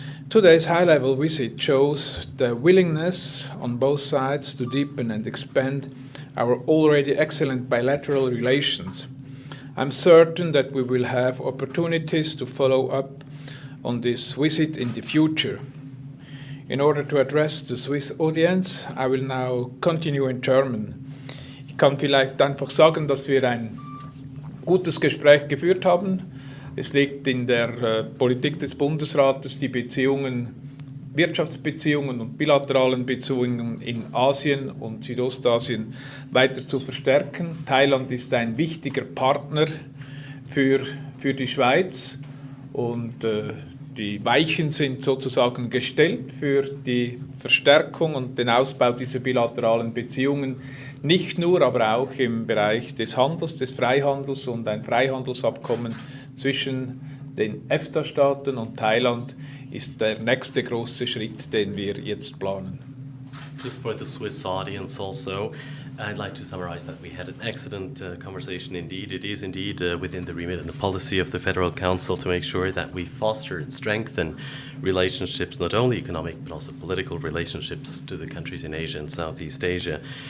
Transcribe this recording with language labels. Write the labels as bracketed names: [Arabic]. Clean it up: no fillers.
[English] Today's high-level visit shows the willingness on both sides to deepen and expand our already excellent bilateral relations. I'm certain that we will have opportunities to follow up on this visit in the future. In order to address the Swiss audience, I will now continue in German. [German] Ich kann vielleicht einfach sagen, dass wir ein gutes Gespräch geführt haben. Es liegt in der Politik des Bundesrates, die Wirtschaftsbeziehungen und bilateralen Beziehungen in Asien und Südostasien weiter zu verstärken. Thailand ist ein wichtiger Partner für die Schweiz und die Weichen sind sozusagen gestellt für die Verstärkung und den Ausbau dieser bilateralen Beziehungen, nicht nur, aber auch im Bereich des Handels, des Freihandels, und ein Freihandelsabkommen zwischen den EFTA-Staaten und Thailand ist der nächste große Schritt, den wir jetzt planen. [English] Just for the Swiss audience also, I'd like to summarize that we had an excellent conversation indeed. It is indeed within the remit and the policy of the Federal Council to make sure that we foster and strengthen relationships, not only economic but also political relationships to the countries in Asia and Southeast Asia.